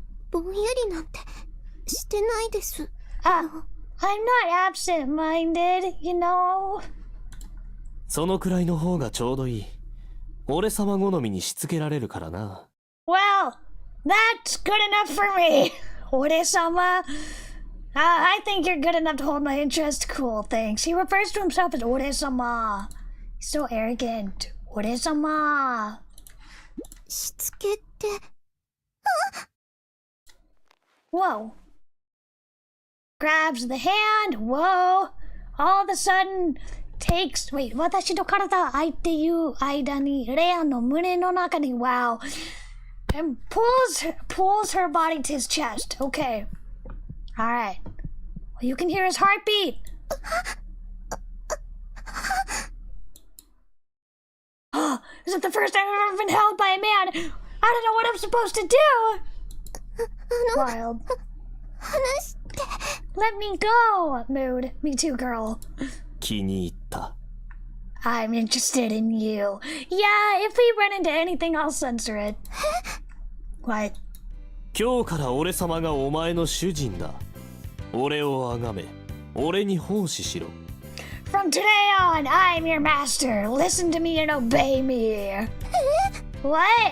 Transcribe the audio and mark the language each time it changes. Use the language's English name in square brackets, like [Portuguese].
[Japanese] ぼんやりなんてしてないです。 [English] I'm not absent-minded, you know. [Japanese] そのくらいの方がちょうどいい。俺様好みにしつけられるからな。 [English] Well, that's good enough for me. Ore-sama. I think you're good enough to hold my interest. Cool, thanks. He refers to himself as Ore-sama. He's so arrogant. Ore-sama. [Japanese] しつけって。 [English] Whoa. Grabs the hand. Whoa. All of a sudden takes... Wait, [Japanese] 私の体空いていう間にレアの胸の中に [English] Wow. And pulls her body to his chest. Okay. Alright. Well, you can hear his heartbeat. Is it the first time I've ever been held by a man? I don't know what I'm supposed to do. Wild. Let me go. Mood. Me too, girl. [Japanese] 気に入った。 [English] I'm interested in you. Yeah, if we run into anything, I'll censor it. What? [Japanese] 今日から俺様がお前の主人だ。俺を崇め、俺に奉仕しろ。 [English] From today on, I'm your master. Listen to me and obey me. What?